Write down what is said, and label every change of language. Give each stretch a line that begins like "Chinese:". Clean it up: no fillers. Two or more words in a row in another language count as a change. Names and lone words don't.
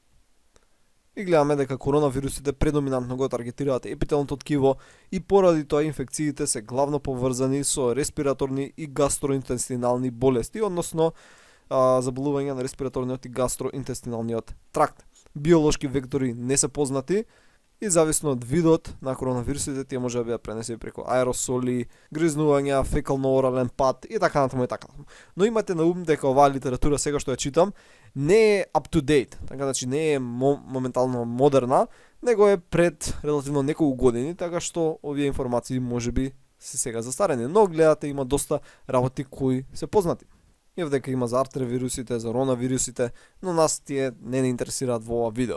Macedonian: И гледаме дека коронавирусите предоминантно го таргетираат епителното ткиво и поради тоа инфекциите се главно поврзани со респираторни и гастроинтестинални болести, односно заболување на респираторниот и гастроинтестиналниот тракт. Биолошки вектори не се познати и зависно од видот на коронавирусите тие може да бидат пренесени преку аеросоли, гризнувања, фекално-орален пат и така натаму и така натаму. Но имате на ум дека оваа литература сега што ја читам не е
English: up to date,
Macedonian: така значи не е моментално модерна, него е пред релативно неколку години, така што овие информации можеби се сега застарени, но гледате има доста работи кои се познати. И дека има за артревирусите, за ронавирусите, но нас тие не интересираат во ова видео.